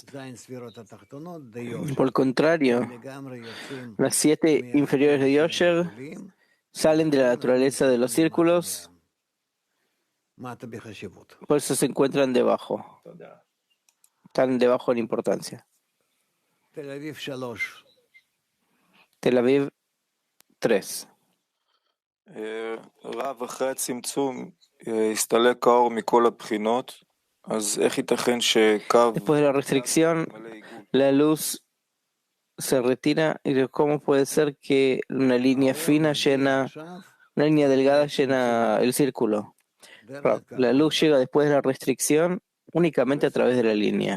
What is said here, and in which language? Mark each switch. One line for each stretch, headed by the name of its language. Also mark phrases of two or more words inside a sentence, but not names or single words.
Spanish: Por el contrario, las 7 inferiores de Yosher salen de la naturaleza de los círculos, por eso se encuentran debajo. Están debajo en importancia. Tel Aviv 3.
Hebrew: רב, אחרי הצמצום הסתלק האור מכל הבחינות, אז איך ייתכן שקו...
Spanish: Después de la restricción, la luz se retira. ¿Y cómo puede ser que una línea fina llena, una línea delgada llena el círculo? La luz llega después de la restricción únicamente a través de la línea.